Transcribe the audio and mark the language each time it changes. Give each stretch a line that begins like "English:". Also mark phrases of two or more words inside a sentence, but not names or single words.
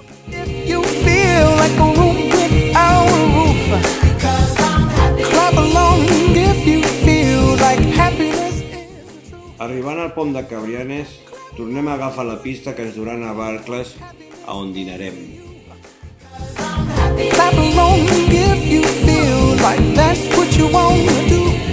Catalan: Arribant al Pont de Cabrianes, tornem a agafar la pista que ens durà a Navarcles, a on dinarem.
English: Clap along if you feel like that's what you want to do.